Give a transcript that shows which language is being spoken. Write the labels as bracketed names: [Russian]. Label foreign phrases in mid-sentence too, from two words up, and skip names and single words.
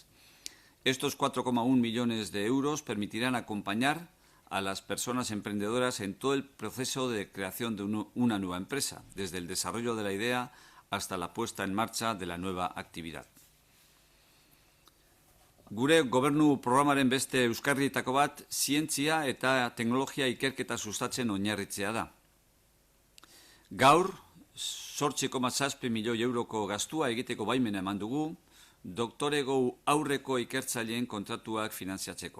[Spanish] Estos 4,1 millones de euros permitirán acompañar a las personas emprendedoras en todo el proceso de creación de una nueva empresa, desde el desarrollo de la idea hasta la puesta en marcha de la nueva actividad. [Basque] Gure gobernu programaren beste euskarrietako bat zientzia eta teknologia ikerketa sustatzen oinarritzea da. Gaur, 8,7 milioi euroko gastua egiteko baimena eman dugu, doktorego aurreko ikertzaileen kontratuak finanziatzeko.